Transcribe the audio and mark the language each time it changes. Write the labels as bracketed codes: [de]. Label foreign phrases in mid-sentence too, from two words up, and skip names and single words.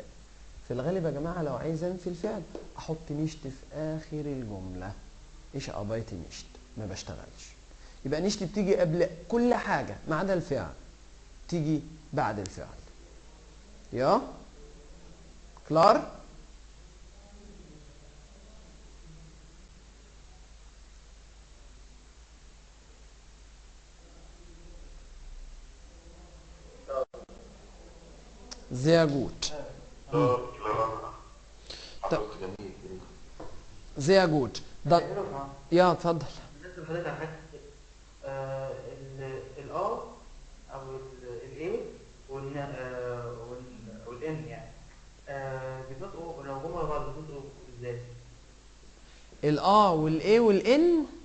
[ar] في الغالب يا جماعة لو عايز أنفي الفعل أحط نيشت في آخر الجملة. [de] ich arbeite nicht, [ar] ما بشتغلش. يبقى نيشت بتيجي قبل كل حاجة ما عدا الفعل، تيجي بعد الفعل. [de] ja klar? Sehr gut. Sehr gut. dann ja اتفضل. [ar] لازم حضرتك على حاجه الار او الاي والان يعني لو جم ورا بعض بينطقوا ازاي؟ الآ والإيه والإن.